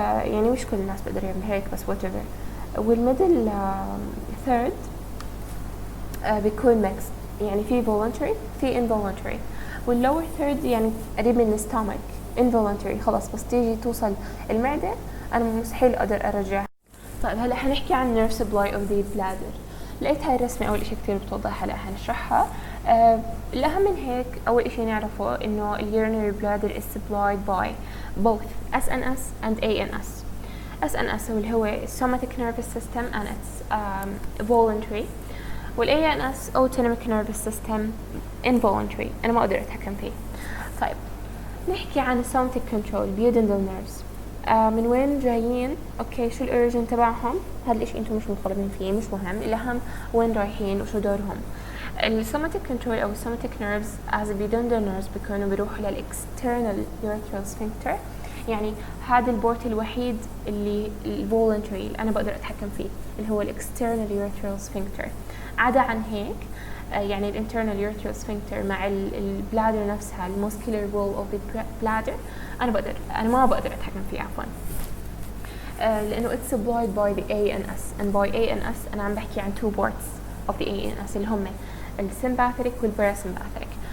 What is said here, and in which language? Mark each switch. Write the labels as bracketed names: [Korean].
[Arabic] يعني مش كل الناس بقدر يعمل هيك بس whatever. والميدل third بيكون mixed، يعني في voluntary في involuntary. والlower third يعني قريب من الستامك involuntary، خلاص بس تيجي توصل المعدة أنا مستحيل أقدر أرجعها. طيب هلا حنحكي عن [English] nerve supply of the bladder. [Arabic] لقيت هاي الرسمة أول إشي كتير بتوضح، هلا حنشرحها. الأهم من هيك أول إشي نعرفه إنه [English] urinary bladder is supplied by both SNS and ANS. SNS هو somatic nervous system and it's voluntary، والANS autonomic nervous system involuntary، [Arabic] أنا ما أقدر أتحكم فيه. طيب نحكي عن [English] somatic control duodenal nerves. [Arabic] من وين جايين؟ اوكي شو الاوريجن تبعهم؟ هذا الاشي انتم مش مطالبين فيه، مش مهم، الاهم وين رايحين وشو دورهم. السوماتيك كنترول او السوماتيك نيرفز as pudendal nerves بيكونوا بيروحوا للاكسترنال urethral sphincter. يعني هذا البورت الوحيد اللي الفولنتري اللي انا بقدر اتحكم فيه اللي هو الاكسترنال urethral sphincter. عدا عن هيك يعني الانترنال urethral sphincter مع البلادر نفسها [English] الموسكيولار wall of the bladder [Arabic] انا ما بقدر اتحكم فيه عفوا. [English] لانه it's supplied by the ANS and by ANS [Arabic] انا عم بحكي عن [English] two parts of the ANS [Arabic] اللي هم السمباثيك والباراسمباثيك.